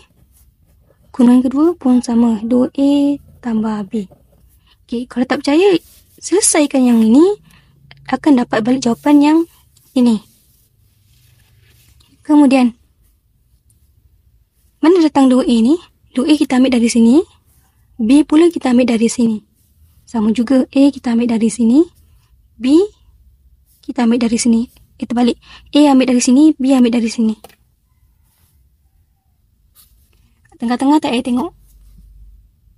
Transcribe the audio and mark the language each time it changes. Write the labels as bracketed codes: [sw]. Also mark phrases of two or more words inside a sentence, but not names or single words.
[ms] Kurungan kedua pun sama, 2A tambah B. Okey, kalau tak percaya, selesaikan yang ini, akan dapat balik jawapan yang ini. Kemudian, mana datang 2A ni? 2A kita ambil dari sini. B pula kita ambil dari sini. Sama juga, A kita ambil dari sini. B kita ambil dari sini. Kita balik. A ambil dari sini, B ambil dari sini. Tengah-tengah tak payah tengok.